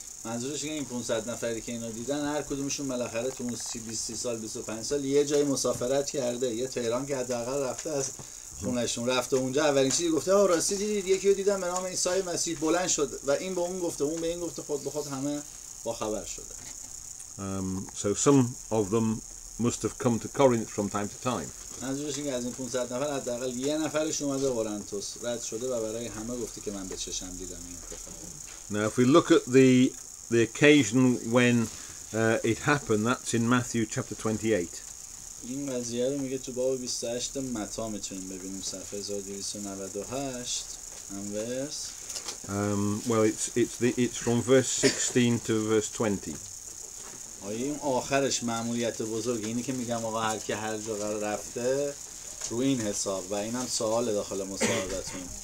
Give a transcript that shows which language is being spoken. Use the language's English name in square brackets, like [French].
[Persian] منظورش اینه این 500 نفری که اینو دیدن هر کدومشون بالاخره تو اون 20 سال 25 سال یه جای مسافرت کرده، یه تهران که حداقل رفته از خونهشون رفته اونجا اولین چیزی گفته راستی دیدید یکی رو دیدم به نام عیسی مسیح بلند شد و این به اون گفته اون به این گفته خود به خود همه با خبر شده. [English] So some of them must have come to Corinth from time to time. [Persian] منظورش اینه از این 500 نفر حداقل یه نفرش اومده قرنتوس رد شده و برای همه گفته که من به چشم دیدم این اتفاق. [English] Now if we look at the occasion when it happened, that's in Matthew chapter 28. [Persian] این قضیه رو میگه تو باب 28 متی میتونیم ببینیم صفحه 1298 verse. [English] Well it's from verse 16 to verse 20. [Persian] آیه این آخرش مأموریت بزرگ اینی که میگم آقا هر کی هر جا رفته روی این حساب و اینم سوال داخل مصاحبتون.